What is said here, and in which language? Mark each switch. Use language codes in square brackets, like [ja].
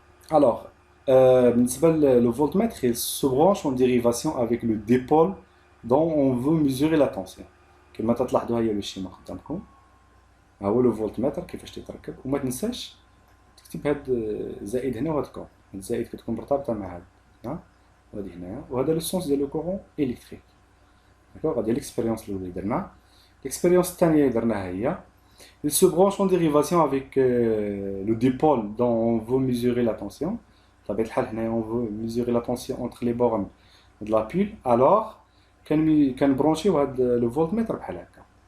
[fr] Alors, le voltmètre il se branche en dérivation avec le dipôle dont on veut mesurer la tension. [ar] كما تلاحظوا هي الشيما قدامكم، ها هو لو فولتمتر كيفاش تيتركب. وما تنساش تكتب هاد زائد هنا وهاد كون، هاد زائد كتكون مرتبطه مع هاد ها وهادي هنايا، وهذا لو سونس ديال لو كورون الكتريك. داكوغ، هادي ليكسبيريونس الاولى اللي درنا. ليكسبيريونس الثانيه اللي درناها هي [fr] il se branche en dérivation avec le dipôle dont on veut mesurer la tension. On veut mesurer la tension entre les bornes de la pile. Alors, quand brancher le voltmètre [ar] بحال هكا.